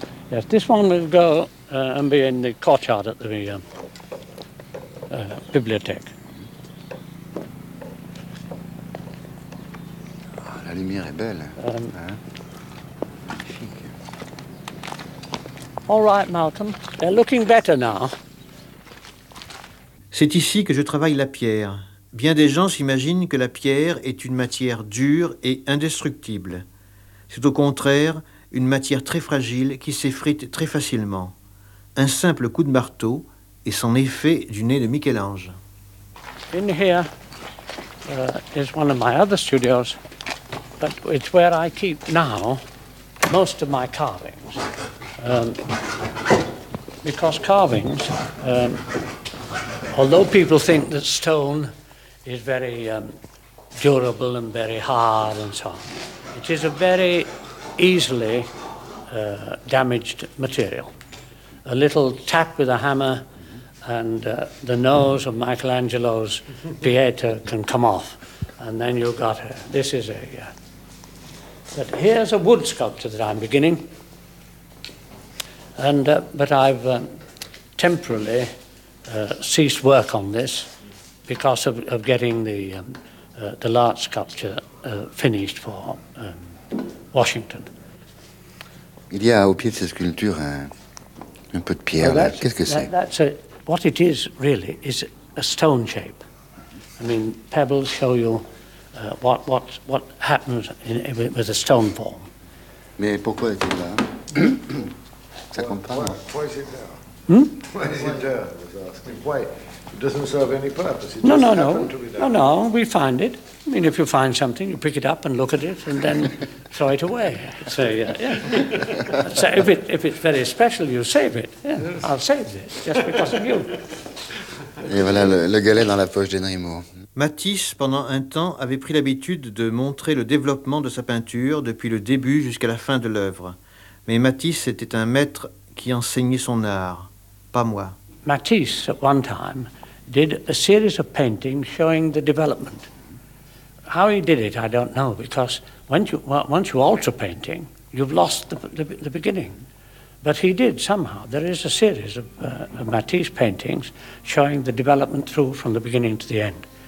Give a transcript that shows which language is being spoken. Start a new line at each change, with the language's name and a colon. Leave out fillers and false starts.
English: Yes, this one will go and be in the courtyard at the bibliothèque.
French: Ah, la lumière est belle. Hein?
English: All right, Malcolm. They're looking better now.
French: C'est ici que je travaille la pierre. Bien des gens s'imaginent que la pierre est une matière dure et indestructible. C'est au contraire une matière très fragile qui s'effrite très facilement. Un simple coup de marteau et son effet du nez de Michel-Ange.
English: In here is one of my other studios, but it's where I keep now most of my carvings. Because carvings, although people think that stone is very durable and very hard and so on. It is a very easily damaged material. A little tap with a hammer and the nose of Michelangelo's Pieta can come off, and then you've got her. This is a... But here's a wood sculpture that I'm beginning. But I've temporarily ceased work on this because of getting the large sculpture finished for Washington.
French: Il y a au pied de cette sculpture un peu de pierre. Oh, là. Qu'est-ce que c'est?
English: That's a, what it is really is a stone shape. I mean, pebbles show you what happens with a stone form.
French: Mais pourquoi est-il là? Ça compte pas.
English: Why is it there? Hmm? Why is it there? I was asking. Why? It doesn't serve any purpose. It No. We find it. I mean, if you find something, you pick it up and look at it, and then throw it away. So yeah. So if it's very special, you save it. Yeah, yes. I'll save this just because of you.
French: Et voilà le galet dans la poche des Nemours. Matisse, pendant un temps, avait pris l'habitude de montrer le développement de sa peinture depuis le début jusqu'à la fin de l'œuvre. Mais Matisse était un maître qui enseignait son art, pas moi.
English: Matisse, at one time, did a series of paintings showing the development. How he did it, I don't know, because once you alter painting, you've lost the beginning. But he did somehow. There is a series of Matisse paintings showing the development through from the beginning to the end.